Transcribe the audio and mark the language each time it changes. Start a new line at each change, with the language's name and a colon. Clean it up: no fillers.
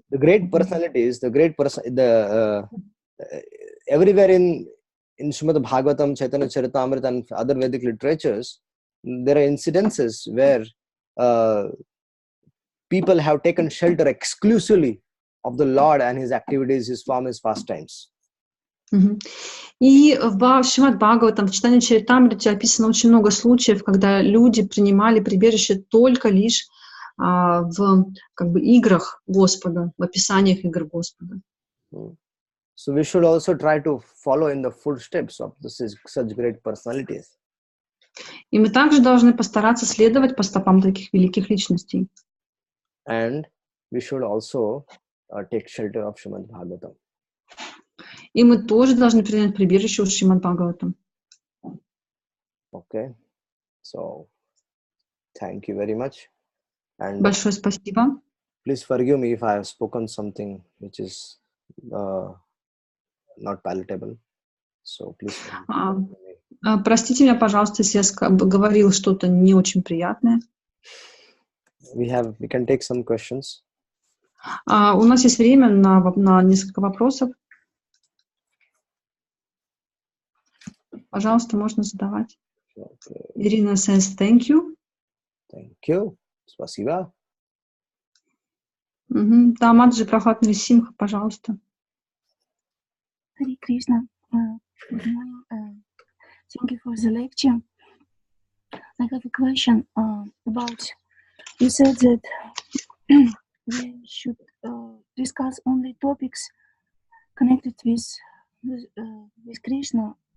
English: The great personalities, everywhere in Srimad Bhagavatam, Chaitanya Charitamrita, and other Vedic literatures, there are incidences where people have taken shelter exclusively of the Lord and his activities, his form, his pastimes.
Russian: И в Шримад Бхагаватам, в Чайтанья Чаритамрите описано очень много случаев, когда люди принимали прибежище только лишь в играх Господа, в описаниях игр Господа.
English: So we should also try to follow in the footsteps of such great personalities.
Russian: И мы также должны постараться следовать по стопам таких великих личностей.
English: And we should also take shelter of Srimad Bhagavatam.
Russian: И мы тоже должны принять прибежище у Шримад Бхагаватам.
English: Okay. So, thank you very much. And
Russian: Большое спасибо.
English: please forgive me if I have spoken something which is not palatable. So please forgive me.
Russian: Простите меня, пожалуйста, если я говорил что-то не очень приятное.
English: We can take some questions.
Russian: У нас есть время на несколько вопросов. Пожалуйста, можно задавать.
English: Okay. Ирина says thank you. Thank you.
Russian: Спасибо. Да, Маджи Прохлад Нарисимха, пожалуйста.
English: Hare Krishna. Good morning. Thank you for the lecture. I have a question about, you said that we should discuss only topics connected with Krishna.